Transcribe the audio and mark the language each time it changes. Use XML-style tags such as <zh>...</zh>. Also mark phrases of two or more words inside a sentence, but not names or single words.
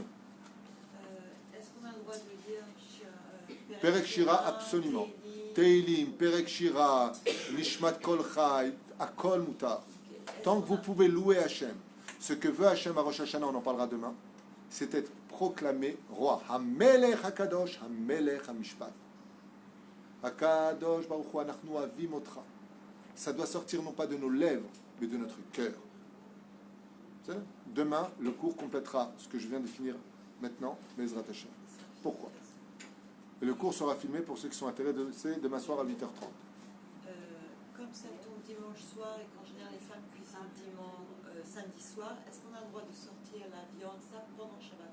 <fr>Est-ce qu'on a le droit de dire Perek Shira, absolument. Teilim, Perek Shira, Nishmat Kol Chai,</fr> <he>הכל מותר.</he> <fr>Tant que vous pouvez louer Hachem, ce que veut Hachem à Rosh Hashanah, on en parlera demain, c'est être proclamé roi.</fr> <he>המלך הקדוש, המלך המשפט. הקדוש ברוך הוא אנחנו אבים אותרא.</he> <fr>Ça doit sortir non pas de nos lèvres, mais de notre cœur. Demain, le cours complétera ce que je viens de finir maintenant,</fr> <he>בעזרת השם.</he> <fr>Pourquoi? Et le cours sera filmé pour ceux qui sont intéressés demain soir à 8h30. Comme ça tombe dimanche soir et qu'en général les femmes cuisinent samedi soir, est-ce qu'on a le droit de sortir la viande ça pendant Shabbat?</fr>